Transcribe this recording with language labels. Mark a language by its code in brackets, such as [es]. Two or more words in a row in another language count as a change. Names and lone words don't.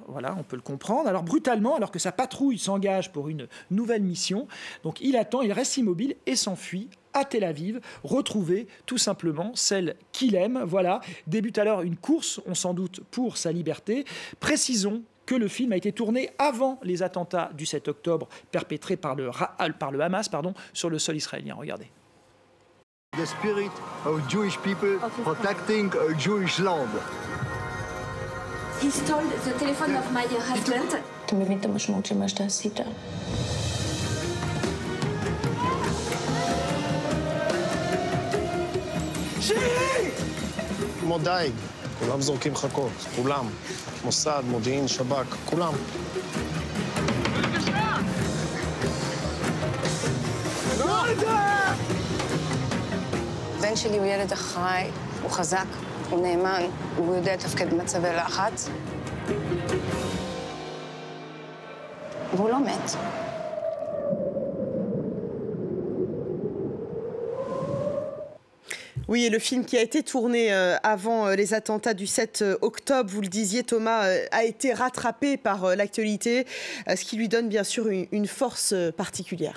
[fr] Voilà, on peut le comprendre. Alors brutalement, alors que sa patrouille s'engage pour une nouvelle mission, donc il attend, il reste immobile et s'enfuit à Tel Aviv, retrouver tout simplement celle qu'il aime. Voilà, débute alors une course, on s'en doute, pour sa liberté. Précisons que le film a été tourné avant les attentats du 7 octobre perpétrés par le Hamas sur le sol israélien. Regardez. [en] The spirit of Jewish people protecting a Jewish land. He stole the telephone of my husband. [he] אתה מבין את המשמעות של מה שאתה עשית? כמו דייג, כולם זורקים חכות, כולם. מוסד, מודיעין, שב"כ, כולם. הבן שלי הוא ילד אחראי, הוא חזק, הוא נאמן, הוא יודע לתפקד במצבי לחץ. והוא לא מת. [fr] Oui, et le film qui a été tourné avant les attentats du 7 octobre, vous le disiez Thomas, a été rattrapé par l'actualité, ce qui lui donne bien sûr une force particulière.